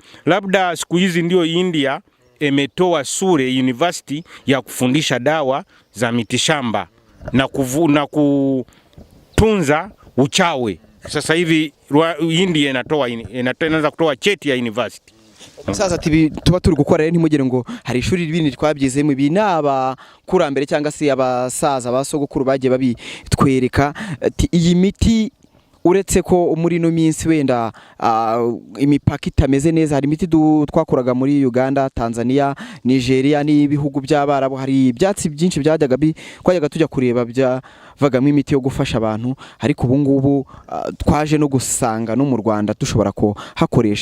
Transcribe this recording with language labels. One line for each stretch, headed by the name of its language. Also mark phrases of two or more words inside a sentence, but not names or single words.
Swahili: Labda siku hizi ndio India imetoa shule university ya kufundisha dawa za mitishamba na kutunza uchawi. Sasa hivi India inaanza kutoa cheti ya university.
Kinyarwanda: Musaza ati tuba turi gukora rero ntimugire ngo hari ishuri ribindi twabyizemo, ibi naba kurambere cyangwa se abasaza basogokuru bagiye babitwereka. Ati iyi miti uretse ko muri no minsi wenda imipaka itameze neza, hari imiti twakuraga muri Uganda, Tanzania, Nigeria n'ibihugu by'Abarabu, hari ibyatsi byinshi byajyaga twajyaga tujya kureba byavagamo imiti yo gufasha abantu, ariko ubu ngubu twaje no gusanga no mu Rwanda dushobora ko hakoresha.